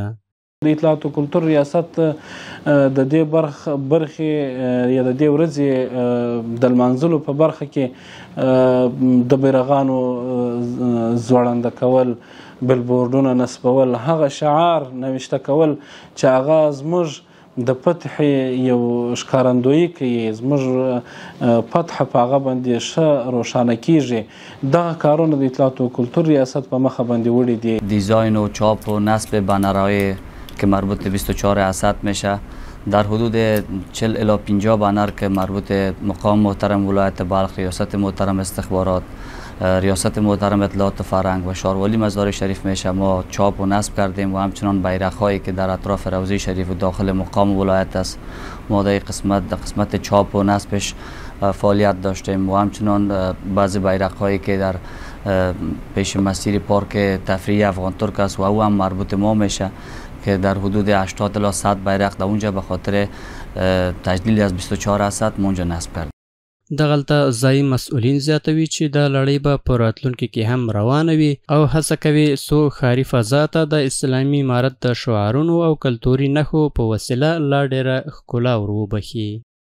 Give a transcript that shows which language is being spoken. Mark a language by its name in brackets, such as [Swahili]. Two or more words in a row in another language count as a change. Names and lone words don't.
[Pashto] د اطلاعات و کلتور ریاست د دې برخې یا د دې ورځې د لمانځلو په برخه کې د بیرغانو ځوړنده کول، بلبورډونه نصبول، هغه شعار نوشته کول چې هغه زموږ د فتح یو ښکارندویي کوي، زموږ فتح په هغه باندې ښه روښانه کیږي. دغه کارونه د اطلاعات و کلتور ریاست په مخه باندې وړي دي. [Persian] دیزاین و چاپ و نصب بنرهای که مربوط به 24 اسد میشه، در حدود 40 الی 50 بنر که مربوط مقام محترم ولایت بلخ، ریاست محترم استخبارات، ریاست محترم اطلاعات فرهنگ و شاروالی مزار شریف میشه ما چاپ و نصب کردیم و همچنان بیرق‌هایی که در اطراف روضه شریف و داخل مقام ولایت است ما در قسمت چاپ و نصبش فعالیت داشتیم و همچنان بعضی بیرق‌هایی که در پیش مسیر پارک تفریحی افغان ترک است و او هم مربوط ما میشه که در حدود 80 الی 100 بیرق در اونجا به خاطر تجلیل از 24 اسد اونجا نصب کرد. [Pashto] دغلته ځایي مسئولین زیاتوي چې د لړۍ به په راتلونکي کې هم روانه وي او هڅه کوي څو ښاري فضا ته د اسلامي امارت د شعارونو او کلتوري نښو په وسیله لا ډیره ښکلا ور وبخي.